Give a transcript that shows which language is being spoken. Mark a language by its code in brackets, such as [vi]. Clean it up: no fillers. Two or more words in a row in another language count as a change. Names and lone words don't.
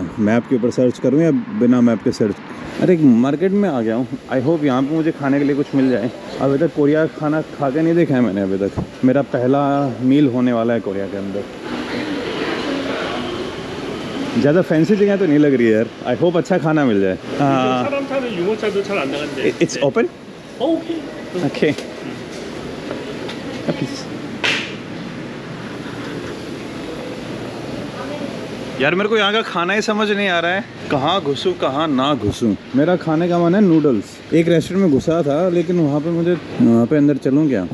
[hi] मैप के ऊपर सर्च करूँ या बिना मैप के सर्च? अरे एक मार्केट में आ गया हूँ। [en] I hope [hi] यहाँ पे मुझे खाने के लिए कुछ मिल जाए। अभी तक कोरिया खाना खा के नहीं देखा है मैंने अभी तक। मेरा पहला मील होने वाला है कोरिया के अंदर। ज़्यादा फैंसी जगह तो नहीं लग रही है यार। [en] I hope [hi] अच्छा खाना मिल जाए। [ko] 사람 사는 유모차도 잘 안 나간대. [en] It's open 오케이. ओके। [hi] यार मेरे को यहाँ का खाना ही समझ नहीं आ रहा है, कहाँ घुसूँ कहाँ ना घुसूँ। मेरा खाने का मन है नूडल्स। एक रेस्टोरेंट में घुसा था लेकिन वहाँ पे मुझे वहाँ पे अंदर चलूँ क्या?